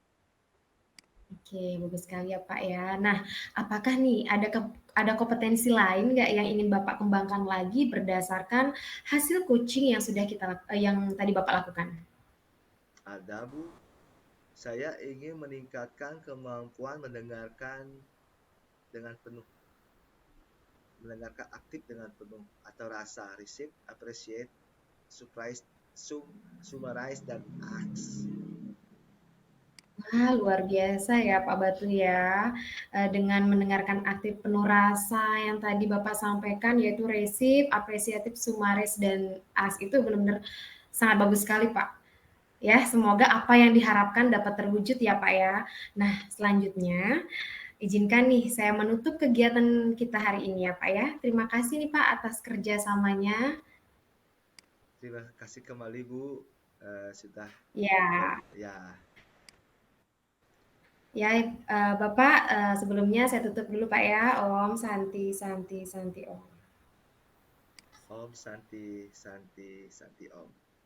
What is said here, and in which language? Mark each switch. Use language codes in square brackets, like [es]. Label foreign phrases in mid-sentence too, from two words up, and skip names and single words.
[id] Oke, bagus sekali ya, Pak ya. Nah, apakah nih ada kompetensi lain nggak yang ingin Bapak kembangkan lagi berdasarkan hasil coaching yang sudah yang tadi Bapak lakukan? Ada Bu, saya ingin meningkatkan kemampuan dengan penuh mendengarkan aktif dengan penuh atau rasa [en] receive, appreciate, surprise, summarize, [id] dan ask. Wah, luar biasa ya Pak Batu ya. Dengan mendengarkan aktif penuh rasa yang tadi Bapak sampaikan yaitu [en] resip, apresiatif, sumaris, [id] dan as itu benar-benar sangat bagus sekali Pak. Ya, semoga apa yang diharapkan dapat terwujud ya Pak ya. Nah, selanjutnya izinkan nih saya menutup kegiatan kita hari ini ya Pak ya. Terima kasih nih Pak atas kerjasamanya. Terima kasih kembali Bu, sudah Ya, ya. ya Bapak sebelumnya saya tutup dulu Pak ya. [sa] Om Santi Santi Santi Om. Om Santi Santi Santi Om.